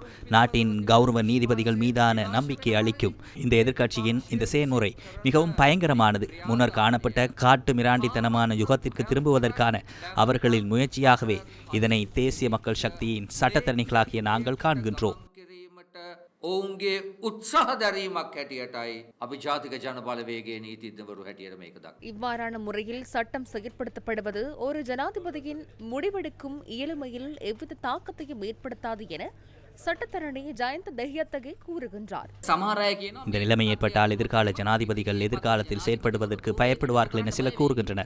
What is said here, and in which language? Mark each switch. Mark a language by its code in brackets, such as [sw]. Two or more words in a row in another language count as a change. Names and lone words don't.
[ta] நாட்டின் கௌரவ நீதிபதிகள் மீதான நம்பிக்கையை அளிக்கும். இந்த எதிர்க்கட்சியின் இந்த செயல்முறை மிகவும் பயங்கரமானது. முன்னர் காணப்பட்ட காட்டு மிராண்டித்தனமான யுகத்திற்கு திரும்புவதற்கான அவர்களின் முயற்சியாகவே இதனை தேசிய மக்கள் சக்தியின் சட்டத்தரணிகளாகிய நாங்கள் காண்கின்றோம். [si] ඔවුන්ගේ උත්සාහ දැරීමක් හැටියටයි අපි ජාතික ජනබලවේගයේ නීතිඥවරු හැටියට මේක දක්වන්නේ. [ta] இவ்வாறான முறையில் சட்டம் செயற்படுத்தப்படுவது ஒரு ஜனாதிபதியின் முடிவெடுக்கும் இயலுமையில் எவ்வித தாக்கத்தையும் ஏற்படுத்தாது என சட்டத்தரணி ஜயந்த தெஹியத்தகே கூறுகின்றார். இந்த நிலைமை ஏற்பட்டால் எதிர்கால ஜனாதிபதிகள் எதிர்காலத்தில் செயற்படுவதற்கு பயப்படுவார்கள் என சிலர் கூறுகின்றனர்.